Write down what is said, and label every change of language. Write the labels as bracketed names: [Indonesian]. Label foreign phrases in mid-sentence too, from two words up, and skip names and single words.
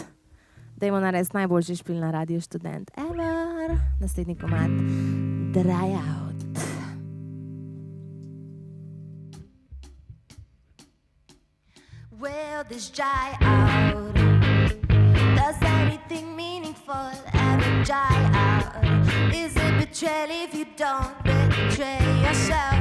[Slovenian] Dajmo narediti najboljši špil na Radio Študent ever. Naslednji komad. [English] Dry Out. Will this dry out? Does anything meaningful ever dry out? Is it betrayal if you don't betray yourself?